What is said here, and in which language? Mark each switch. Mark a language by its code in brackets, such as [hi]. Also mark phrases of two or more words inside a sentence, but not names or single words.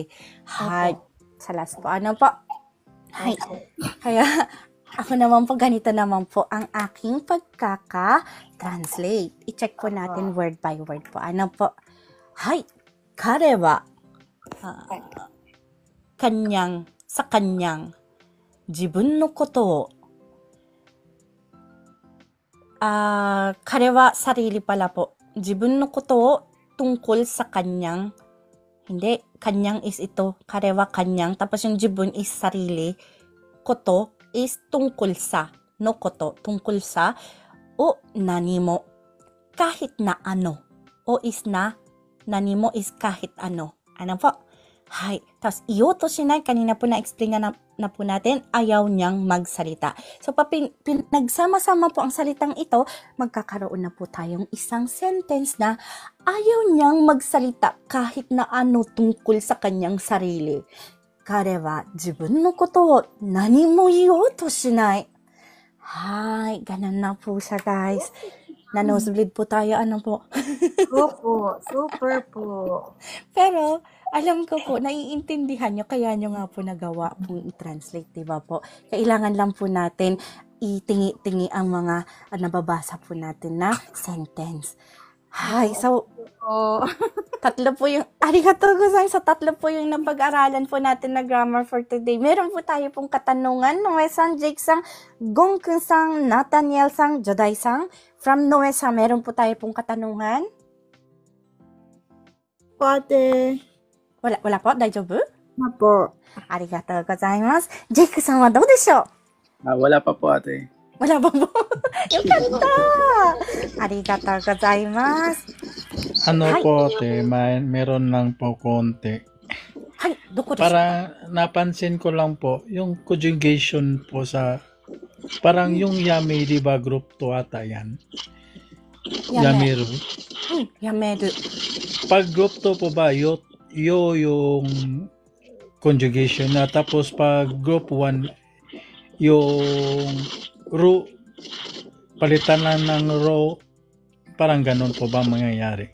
[tl] Hi. Sa last po. Ano po? Hi. Kaya, ako naman po, ganito naman po ang aking pagkaka-translate. I-check po natin [en] word by word [tl] po. Ano po? Hi. [ja] 彼は [tl] sa kanyang [ja] 自分のことを彼は [tl] sarili pala po. [ja] 自分のことを [tl] tungkol sa kanyang. Hindi, kanyang is ito. [ja] 彼は [tl] kanyang. Tapos yung jibun is sarili. Koto is tungkol sa. [ja] のこと, [tl] tungkol sa. [ja] を何も. [tl] Kahit na ano. O is na. [ja] 何も [tl] is kahit ano. Ano po? Hay. Tapos, [ja] 言おうとしない, [tl] kanina po na-explain na po natin, ayaw niyang magsalita. So, nagsama-sama po ang salitang ito, magkakaroon na po tayong isang sentence na ayaw niyang magsalita kahit na ano tungkol sa kanyang sarili. [ja] 彼は自分のことを何も言おうとしない. [tl] Hay, ganun na po siya, guys. Na-nosebleed po tayo, ano po. Opo, super po. Pero, alam ko po, naiintindihan nyo, kaya nyo nga po nagawa pong i-translate, diba po? Kailangan lang po natin itingi-tingi ang mga nababasa po natin na sentence. Hi, so, tatlo po yung, [ja] ありがとうございます, [tl] tatlo po yung napag-aralan po natin na grammar [en] for today. [tl] Meron po tayo pong katanungan, Noe-san, Jake-san, Gongkun-san, Nathaniel-san, Joday-san. From Noe-san, meron po tayo pong katanungan. Ate. Wala po? [ja] Daijoubu? [tl] Apo. [ja] ありがとうございます。Jakeさんはどうでしょう? [tl] Wala pa po ate. Wala pa po? [ja] Yokata! ありがとうございます. [tl] Ano Hi. po ate, meron lang po konti. Hay, [ja] どこです? [tl] Para napansin ko lang po, yung conjugation po sa, parang yung yame, di ba, group 2 ata yan? [ja] Yameru. Yameru. [tl] Pag group 2 po ba, yo yung conjugation na, tapos pag group 1, yung ru, palitan lang ng ro, parang ganun po ba mangyayari?